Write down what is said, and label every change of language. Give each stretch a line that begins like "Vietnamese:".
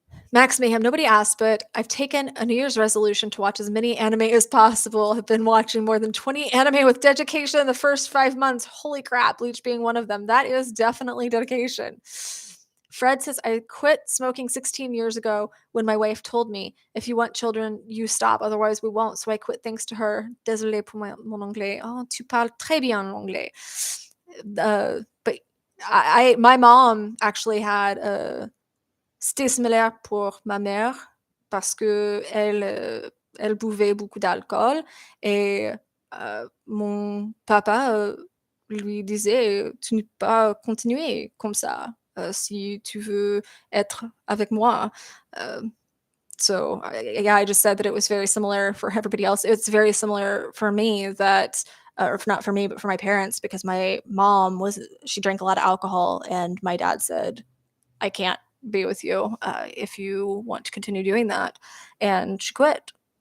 English: Max Mayhem, nobody asked, but I've taken a New Year's resolution to watch as many anime as possible. I've been watching more than 20 anime with dedication in the first 5 months. Holy crap, Bleach being one of them. That is definitely dedication. Fred says, I quit smoking 16 years ago when my wife told me, if you want children, you stop, otherwise we won't. So I quit thanks to her.
French: Désolé pour mon anglais. Oh, tu parles très bien anglais.
English: But my mom actually had a
French: c'était similaire pour ma mère parce que elle buvait beaucoup d'alcool et mon papa lui disait tu ne peux pas continuer comme ça si tu veux être avec moi.
English: So yeah, I just said that it was very similar for everybody else. It's very similar for me that or not for me, but for my parents, because my mom she drank a lot of alcohol, and my dad said, I can't be with you if you want to continue doing that. And she quit.